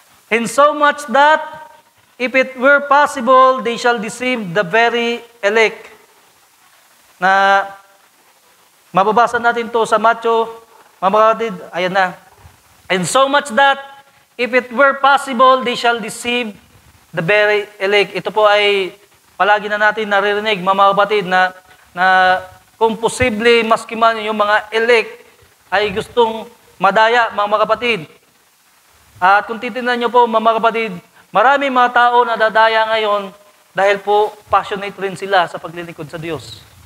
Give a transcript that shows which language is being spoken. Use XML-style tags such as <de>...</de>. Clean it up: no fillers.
<en>In so much that, if it were possible, they shall deceive the very elect.</en> <tl>Na mababasa natin to sa Matthew, mga kapatid, ayan na.</tl> <en>In so much that, if it were possible, they shall deceive the very elect.</en> <tl>Ito po ay palagi na natin naririnig, mga kapatid, na kung posible, maski man yung mga elect ay gustong madaya, mga kapatid. At kung titignan nyo po, mga kapatid, marami mga tao na dadaya ngayon dahil po passionate rin sila sa paglilingkod sa Diyos.</tl>